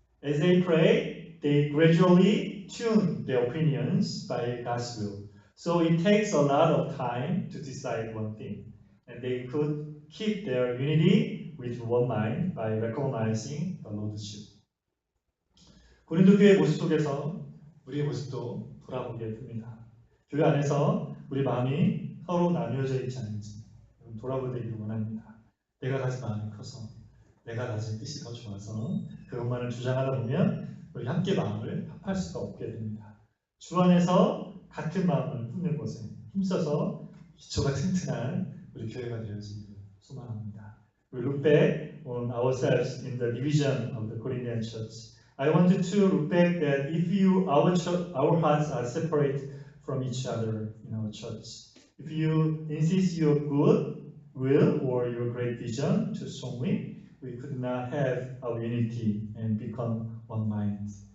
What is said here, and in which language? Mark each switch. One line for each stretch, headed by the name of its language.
English: As they pray, they gradually tune their opinions by God's will. So it takes a lot of time to decide one thing, and they could keep their unity with one mind by recognizing the Lordship.
Korean: 고린도 교회 모습 속에서 우리의 모습도 돌아보게 됩니다. 교회 안에서 우리 마음이 서로 나뉘어져 있지 않은지 돌아보기를 원합니다. 내가 가진 마음이 커서, 내가 가진 뜻이 더 좋아서 그것만을 주장하다 보면 우리 함께 마음을 합할 수가 없게 됩니다. 주 안에서 같은 마음을 품는 곳에 힘써서 기초가 튼튼한 우리 교회가 되어지기를 소망합니다.
English: We look back on ourselves in the division of the Corinthian church. I want to look back that if our hearts are separate from each other in our church, if you insist your good will or your great vision to show me, we could not have our unity and become one mind.